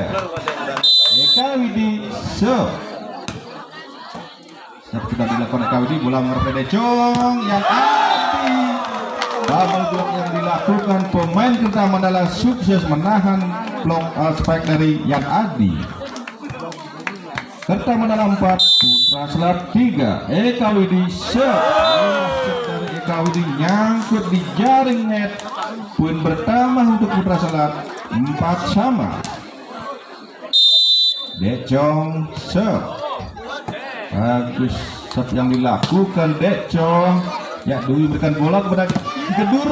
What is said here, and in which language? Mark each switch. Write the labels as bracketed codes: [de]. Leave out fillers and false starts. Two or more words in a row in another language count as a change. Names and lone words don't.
[id] Eka Widi serve. Sudah dilakukan Eka Widi, bola merpati Decong yang Adi. Double block yang dilakukan pemain Kerta Mandala sukses menahan blok spike dari Yan Adi. Kerta Mandala 4, Putra Selat 3. Eka Widi serve dari Eka Widi nyangkut di jaring net. Poin pertama untuk Putra Selat 4-4. Decong serve. Bagus serve yang dilakukan Decong. Ya, Dwi berikan bola kepada Gedur.